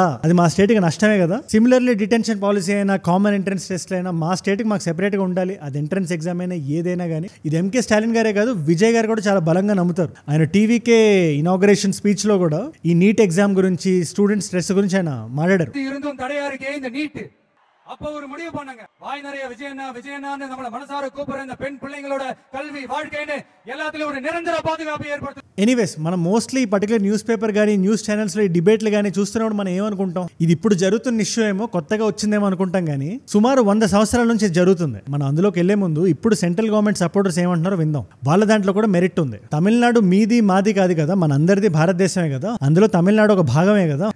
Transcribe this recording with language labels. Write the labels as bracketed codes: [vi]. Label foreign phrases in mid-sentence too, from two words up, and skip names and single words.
[te] అది మా స్టేట్ కి నష్టమే కదా. [en] similarly detention policy [te] అయినా, [en] common entrance test [te] అయినా మా స్టేట్ కి మాకు సెపరేట్ గా ఉండాలి. అది [en] entrance exam [te] అయినా ఏదైనా కానీ. ఇది MK స్టాలిన్ గారే కాదు, విజయ్ గారు కూడా చాలా బలంగా నమ్ముతారు. ఆయన టీవీకే [en] inauguration speech [te] లో కూడా ఈ నీట్ ఎగ్జామ్ గురించి, [en] student stress [te] గురించి ఆయన మాట్లాడారు. [ta] அப்ப ஒரு முடிவு பண்ணாங்க, வாய் நிறைய விஜயண்ணான்னு நம்மள மனசார கூப்பிடுற இந்த பெண் பிள்ளைங்களோட கல்வி வாழ்க்கைன்னு எல்லாத்துலயும் ஒரு நிரந்தர பாதுகாப்பு ஏற்படுத்தும். [te] ఎనీవేస్, మనం మోస్ట్లీ ఈ [en] particular news paper [te] కానీ, [en] news channels [te] లో ఈ డిబేట్లు కానీ చూస్తున్నప్పుడు మనం ఏమనుకుంటాం, ఇది ఇప్పుడు జరుగుతున్న ఇష్యూ ఏమో, కొత్తగా వచ్చిందేమో అనుకుంటాం. కానీ సుమారు 100 సంవత్సరాల నుంచి జరుగుతుంది. మనం అందులోకి వెళ్లే ముందు ఇప్పుడు [en] central government supporters [te] ఏమంటున్నారో విందాం. వాళ్ళ దాంట్లో కూడా మెరిట్ ఉంది. తమిళనాడు మీది మాది కాదు కదా, మన అందరిది భారతదేశమే కదా, అందులో తమిళనాడు ఒక భాగమే కదా.